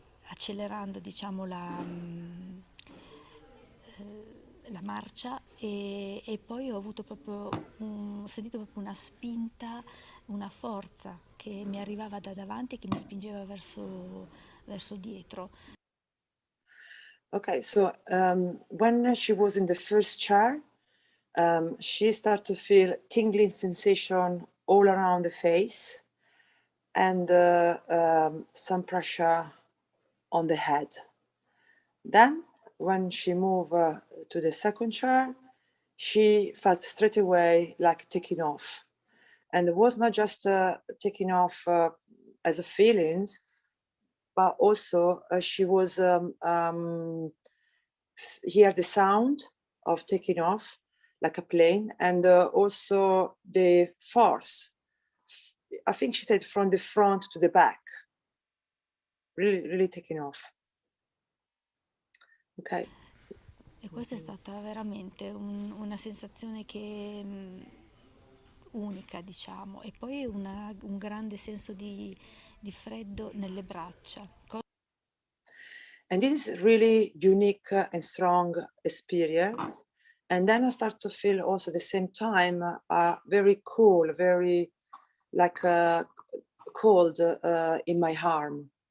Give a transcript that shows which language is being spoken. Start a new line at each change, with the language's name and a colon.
Italian: accelerando, diciamo, la marcia, e poi ho avuto proprio ho sentito proprio una spinta, una forza che mi arrivava da davanti e che mi spingeva verso dietro.
English: Okay, so when she was in the first chair, she started to feel tingling sensation all around the face and some pressure on the head. Then, when she moved to the second chair, she felt straight away like taking off. And it was not just taking off as a feelings, but also she was hear the sound of taking off like a plane, and also the force. I think she said from the front to the back, really taking off. Okay.
Italian: E questa è stata veramente una sensazione che unica, diciamo, e poi un grande senso di freddo nelle braccia.
English: And this is really unique and strong experience. And then I start to feel also at the same time very cool, very like cold in my arm.